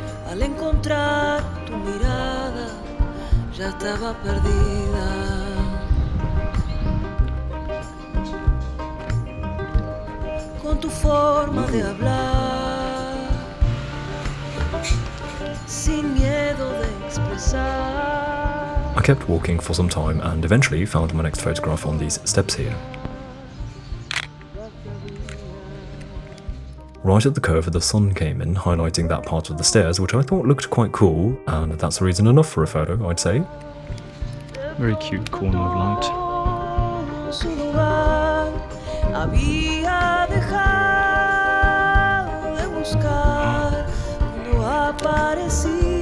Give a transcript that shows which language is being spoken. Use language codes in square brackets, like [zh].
[es] Al encontrar tu mirada, ya estaba perdida. Con tu forma de hablar, sin miedo de expresar. [en] I kept walking for some time and eventually found my next photograph on these steps here. Right at the curve, the sun came in, highlighting that part of the stairs, which I thought looked quite cool, and that's reason enough for a photo, I'd say. Very cute corner of light. [es] Su lugar había dejado de buscar cuando apareciste.